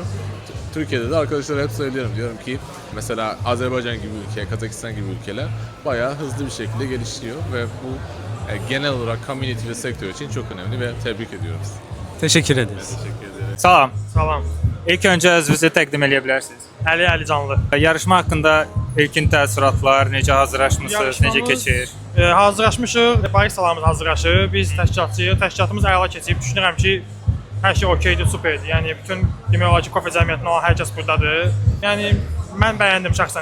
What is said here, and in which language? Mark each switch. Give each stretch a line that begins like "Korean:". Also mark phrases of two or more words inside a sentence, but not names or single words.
Turkish: Türkiye'de de arkadaşlara hep söylüyorum. Diyorum ki mesela Azerbaycan gibi ülke, Kazakistan gibi ülkeler bayağı hızlı bir şekilde gelişiyor ve bu genel olarak community ve sektör için çok önemli ve tebrik ediyorum sizi. Teşekkür ederiz. Teşekkür ederim.
Azerbaijani: Salam. Salam. İlk önce özünüzü təqdim edə bilərsiniz. Əli Əlicanlı. Yarışma haqqında ilkin təəssüratlar, necə hazırlaşmısınız, necə keçir? Hazırlaşmışıq, baristalarımız hazırlaşır. Biz təşkilatçıyıq. Təşkilatımız əla keçib. Düşünürəm ki, hər şey okeydir, superdir. Yəni bütün demək olar ki, kofe cəmiyyətindən olan hər kəs burdadır. Yəni mən bəyəndim şəxsən.